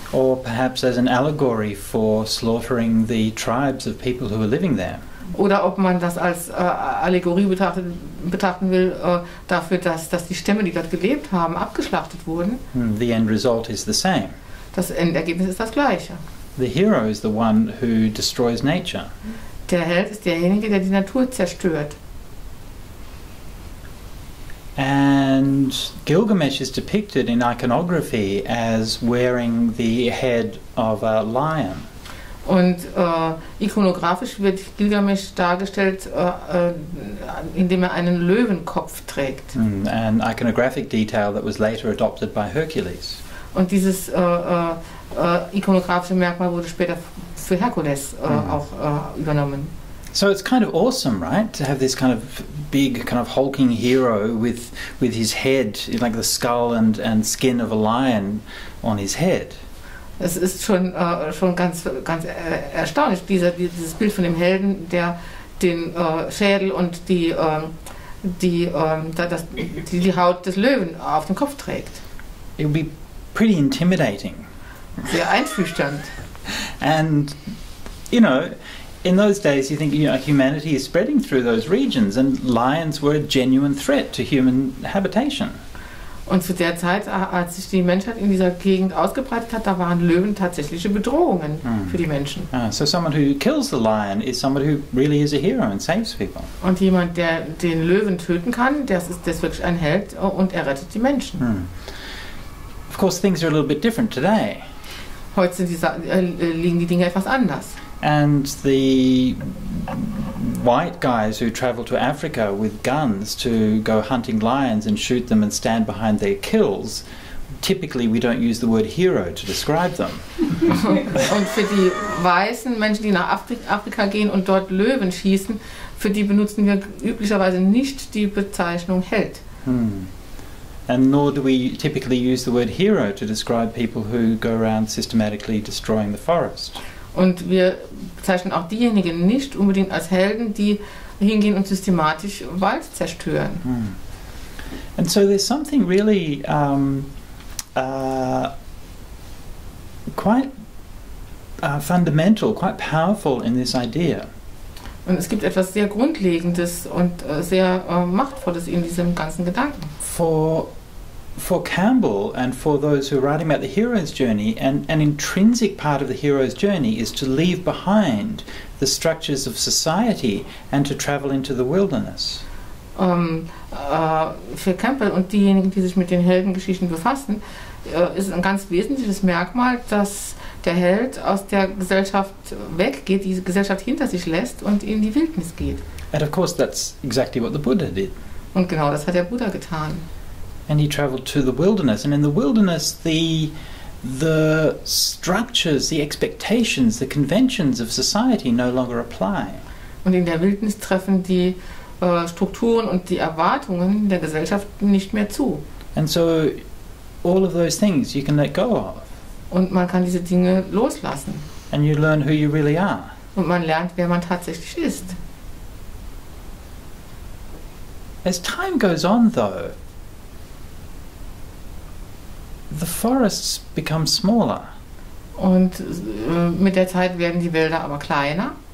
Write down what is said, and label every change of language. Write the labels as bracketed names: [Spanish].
[English] or perhaps as an allegory for slaughtering the tribes of people who are living there. [German] Oder ob man das als Allegorie betrachten will, dafür, dass die Stämme, die dort gelebt haben, abgeschlachtet wurden. [English] The end result is the same. [German] Das Endergebnis ist das gleiche. [English] The hero is the one who destroys nature. [German] Der Held ist derjenige, der die Natur zerstört. [English] And Gilgamesh is depicted in iconography as wearing the head of a lion. [German] Und ikonografisch wird Gilgamesh dargestellt, indem er einen Löwenkopf trägt. [English] An iconographic detail that was later adopted by Hercules. [German] Und dieses ikonografische Merkmal wurde später für Herkules auch übernommen. [English] So it's kind of awesome, right, to have this kind of big, kind of hulking hero with his head, like the skull and skin of a lion on his head. [German] Es ist schon ganz erstaunlich, dieses Bild von dem Helden, der den Schädel und die Haut des Löwen auf dem Kopf trägt. [English] It would be pretty intimidating. [German] Sehr einschüchternd. [English] And, you know, in those days you think, you know, humanity is spreading through those regions and lions were a genuine threat to human habitation. [German] Und zu der Zeit, als sich die Menschheit in dieser Gegend ausgebreitet hat, da waren Löwen tatsächliche Bedrohungen für die Menschen. [English] So someone who kills the lion is somebody who really is a hero and saves people. [German] Und jemand, der den Löwen töten kann, der ist wirklich ein Held und er rettet die Menschen. [English] Of course, things are a little bit different today. [German] Heute liegen die Dinge etwas anders. [English] And the white guys who travel to Africa with guns to go hunting lions and shoot them and stand behind their kills, typically we don't use the word hero to describe them. [German] Und für die weißen Menschen, die nach Afrika gehen und dort Löwen schießen, für die benutzen wir üblicherweise nicht die Bezeichnung Held. [English] And nor do we typically use the word hero to describe people who go around systematically destroying the forest. [German] Und wir bezeichnen auch diejenigen nicht unbedingt als Helden, die hingehen und systematisch Wald zerstören. [English] And so there's something really quite fundamental, quite powerful in this idea. [German] Und es gibt etwas sehr Grundlegendes und sehr Machtvolles in diesem ganzen Gedanken. [English] For Campbell and for those who are writing about the hero's journey, an intrinsic part of the hero's journey is to leave behind the structures of society and to travel into the wilderness. [German] Für Campbell und diejenigen, die sich mit den Heldengeschichten befassen, ist ein ganz wesentliches Merkmal, dass der Held aus der Gesellschaft weggeht, die Gesellschaft hinter sich lässt und in die Wildnis geht. [English] And of course that's exactly what the Buddha did. [German] Und genau das hat der Buddha getan. [English] And he traveled to the wilderness, and in the wilderness the structures, the expectations, the conventions of society no longer apply. [German] Und in der Wildnis treffen die Strukturen und die Erwartungen der Gesellschaft nicht mehr zu. [English] And so all of those things you can let go of. [German] Und man kann diese Dinge loslassen. [English] And you learn who you really are. [German] Und man lernt, wer man tatsächlich ist. [English] As time goes on, though, the forests become smaller. [German] Und mit der Zeit werden die Wälder aber kleiner.